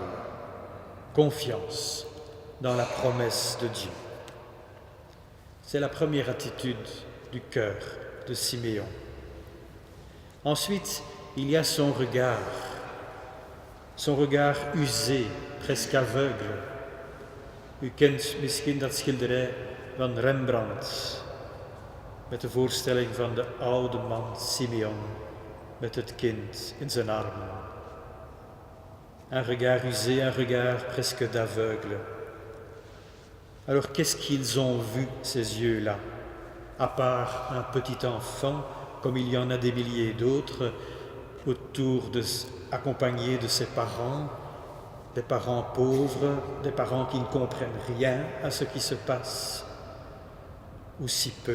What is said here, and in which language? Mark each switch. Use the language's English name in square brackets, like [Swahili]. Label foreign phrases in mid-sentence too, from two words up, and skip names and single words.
[French] Confiance dans la promesse de Dieu. C'est la première attitude du cœur de Siméon. Ensuite, il y a son regard usé, presque aveugle. [Dutch] U kent misschien dat schilderij van Rembrandt, met de voorstelling van de oude man Simeon met het kind in zijn armen. [French] Un regard usé, un regard presque d'aveugle. Alors qu'est-ce qu'ils ont vu, ces yeux-là, à part un petit enfant, comme il y en a des milliers d'autres, accompagné de ses parents, des parents pauvres, des parents qui ne comprennent rien à ce qui se passe, ou si peu.